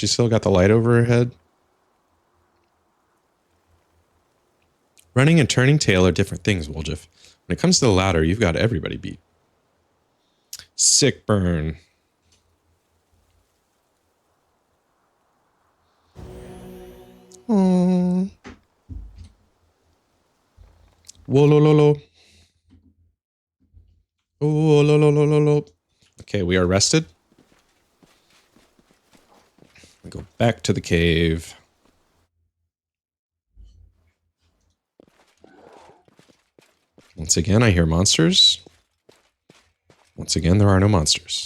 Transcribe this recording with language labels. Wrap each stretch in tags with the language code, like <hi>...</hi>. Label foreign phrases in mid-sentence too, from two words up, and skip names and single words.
<en>She's still got the light over her head. Running and turning tail are different things, Woljif. When it comes to the latter, you've got everybody beat. Sick burn. Aww. Wolololo. Oh, lo, lo, lo, lo, lo. Okay, we are rested. We go back to the cave. Once again, I hear monsters. Once again, there are no monsters.</en>